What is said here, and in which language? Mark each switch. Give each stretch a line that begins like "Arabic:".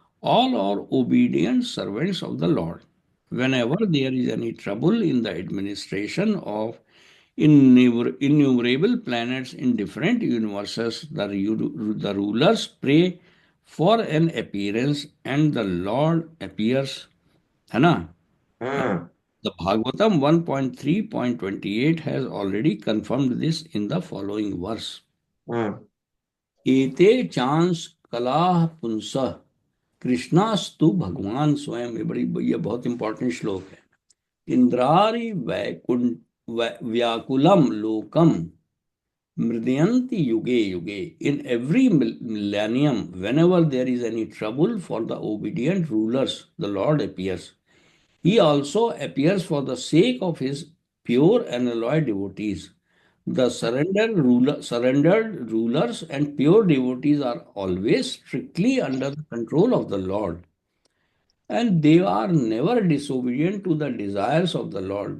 English: All are obedient servants of the Lord. Whenever there is any trouble in the administration of innumerable planets in different universes, the rulers pray for an appearance and the Lord appears.
Hindi: है ना? हम्म
English: The Bhagavatam 1.3.28 has already confirmed this in the following verse. Hmm
Sanskrit: एते chance कलाह पुंसः कृष्णास्तु भगवान स्वयं।
Hindi: ये बहुत important श्लोक है।
Sanskrit: इंद्रारि वैकुंठ व्याकुलम लोकम मृदयंति युगे युगे।
English: In every millennium, whenever there is any trouble for the obedient rulers, the Lord appears. He also appears for the sake of his pure and alloyed devotees. The surrendered rulers and pure devotees are always strictly under the control of the Lord, and they are never disobedient to the desires of the Lord.